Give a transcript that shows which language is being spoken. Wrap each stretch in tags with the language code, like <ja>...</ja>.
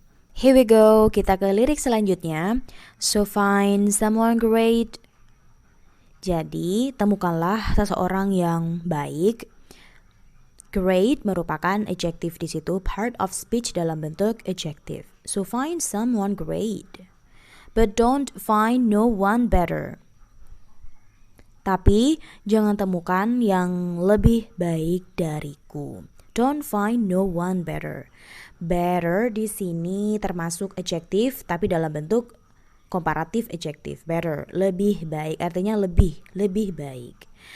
<en>Here we go,</en> <id>kita ke lirik selanjutnya.</id> <en>So find someone great.</en> <id>Jadi, temukanlah seseorang yang baik. Great merupakan adjektif di situ, part of speech dalam bentuk adjektif.</id> <en>So find someone great. But don't find no one better.</en> <id>Tapi, jangan temukan yang lebih baik dariku.</id> <en>Don't find no one better.</en> <id>Better di sini termasuk adjektif tapi dalam bentuk komparatif adjektif. Better, lebih baik, artinya lebih baik.</id>